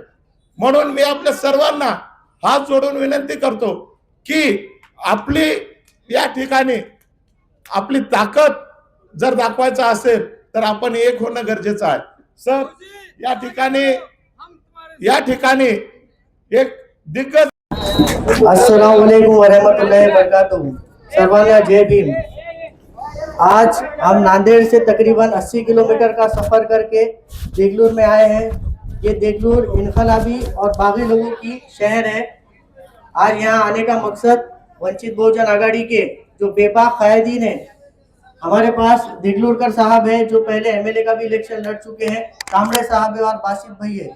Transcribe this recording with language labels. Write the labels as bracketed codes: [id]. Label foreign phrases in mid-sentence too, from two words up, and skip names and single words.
[mr] म्हणून मी आपल्या सर्वांना हात जोडून विनंती करतो की आपली या ठिकाणी आपली ताकद जर दाखवायचं असेल तर आपण एक होणं गरजेचं आहे. सर या ठिकाणी एक दिग्गज [ar] السلام عليكم ورحمة الله وبركاته. [mr] सर्वांना जय भीम। [hi] आज हम नांदेड़ से तकरीबन 80 किलोमीटर का सफ़र करके देगलूर में आए हैं। ये देगलूर इनकलाबी और बागी लोगों की शहर है। आज यहाँ आने का मकसद वंचित बहुजन आघाड़ी के जो बेबाक कायदीन है, हमारे पास देगलूरकर साहब है जो पहले एमएलए का भी इलेक्शन लड़ चुके हैं, कामड़े साहब है और बासित भाई है।